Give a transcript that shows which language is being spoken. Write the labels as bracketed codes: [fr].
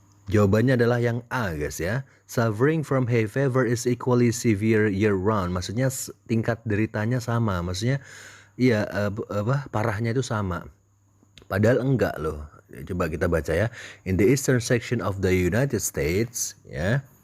[id] Jawabannya adalah yang A guys ya. [en] Suffering from hay fever is equally severe year round. [id] Maksudnya tingkat deritanya sama. Maksudnya iya parahnya itu sama. Padahal enggak loh. Coba kita baca ya. [en] In the eastern section of the United States ya.